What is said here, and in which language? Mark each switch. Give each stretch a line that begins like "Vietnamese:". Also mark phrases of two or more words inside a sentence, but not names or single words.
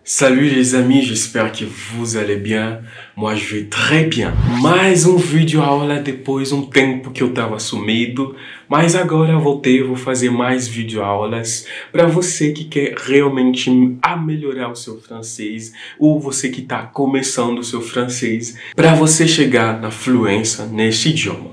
French: Salut les amis, j'espère que vous allez bien. Moi, je vais très bien.
Portuguese: Mais vídeo aula depois tempo que eu tava sumido. Mas agora eu voltei, eu vou fazer mais vídeo aulas para você que quer realmente melhorar o seu francês ou você que está começando o seu francês para você chegar na fluência nesse idioma.